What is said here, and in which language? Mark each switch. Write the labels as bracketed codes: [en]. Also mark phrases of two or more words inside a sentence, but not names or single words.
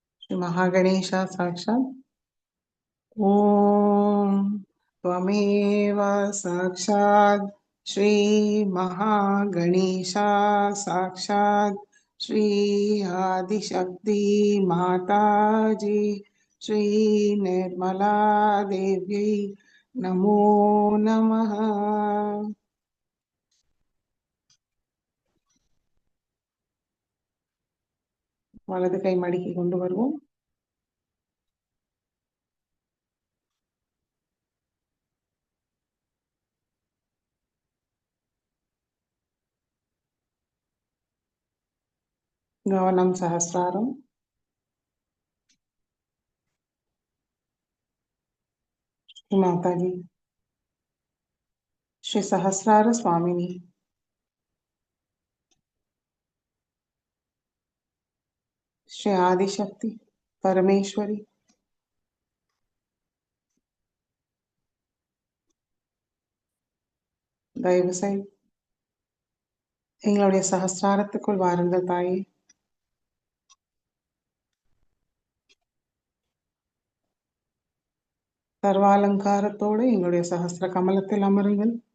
[sa] श्री महागणेशा साक्षात् ॐ त्वमेव साक्षात् श्री महागणेशा साक्षात् श्री आदिशक्ति माताजी श्री निर्मला देवी नमो नमः. [ta] வலது கை மடிக்கு கொண்டு வருவோம். கவனம் சஹஸ்ராரம். [sa] श्री माताजी श्री सहस्रार स्वामिनी श्री [ta] ஆதிசக்தி பரமேஸ்வரி தயவு செய்து எங்களுடைய சஹஸ்ராரத்துக்குள் வாருங்கள் தாயே. சர்வாலங்காரத்தோடு எங்களுடைய சஹஸ்ர கமலத்தில் அமருங்கள்.